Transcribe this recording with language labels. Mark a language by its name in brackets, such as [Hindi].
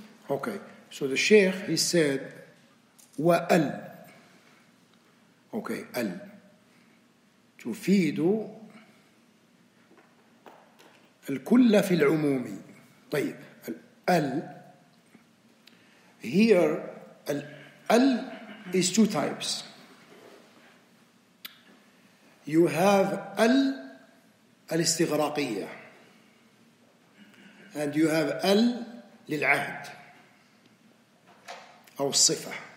[English] Okay, so the Sheikh, he said وَأَلْ. [Arabic] Okay, أل تفيد الكل في العموم. [English] طيب, ال here ال is two types. You have [Arabic] الاستغراقية [English] and you have [Arabic] للعهد أو الصفة.